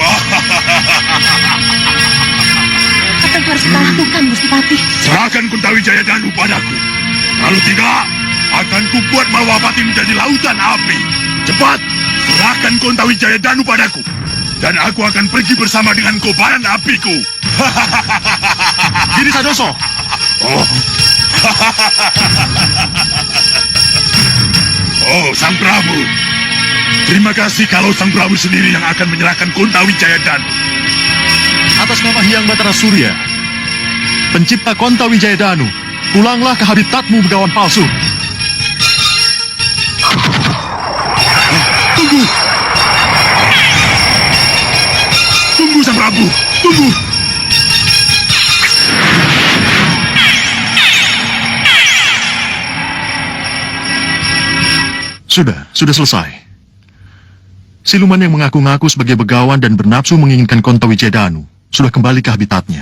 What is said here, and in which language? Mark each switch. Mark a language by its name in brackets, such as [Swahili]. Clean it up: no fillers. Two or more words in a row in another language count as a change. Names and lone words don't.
[Indonesian] Apa yang harus kita lakukan, Gusti Pati? Serahkan Kontawijaya Danu padaku. Kalau tidak, akan kubuat Malwapati menjadi lautan api. Cepat, serahkan Kontawijaya Danu padaku. Dan aku akan pergi bersama dengan kobaran apiku. Giri Sadoso. Oh. Oh, Sang Prabu. Terima kasih kalau Sang Prabu sendiri yang akan menyerahkan Kontawijaya Danu. Atas nama Hyang Batara Surya, pencipta Kontawijaya Danu, pulanglah ke habitatmu, begawan palsu. Tunggu! Tunggu, Sang Prabu! Tunggu! Sudah selesai. Siluman yang mengaku-ngaku sebagai begawan dan bernafsu menginginkan Kontawijaya Danu sudah kembali ke habitatnya.